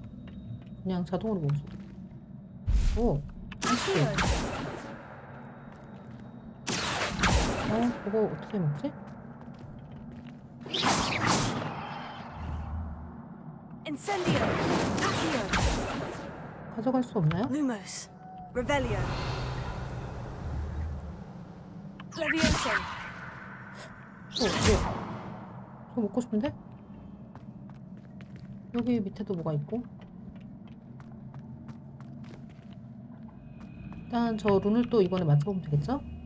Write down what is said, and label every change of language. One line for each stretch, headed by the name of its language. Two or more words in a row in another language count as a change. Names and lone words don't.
Korean: 그냥 자동으로 먹을 수 있어. 오, 맛있게. 그거 어떻게 먹지?
Latin: Incendio. Accio.
Korean: 가져갈 수 없나요?
Latin: Lumos. Revelio. Leviosa.
Korean: 저 먹고 싶은데? 여기 밑에도 뭐가 있고. 일단 저 룬을 또 이번에 맞춰보면 되겠죠?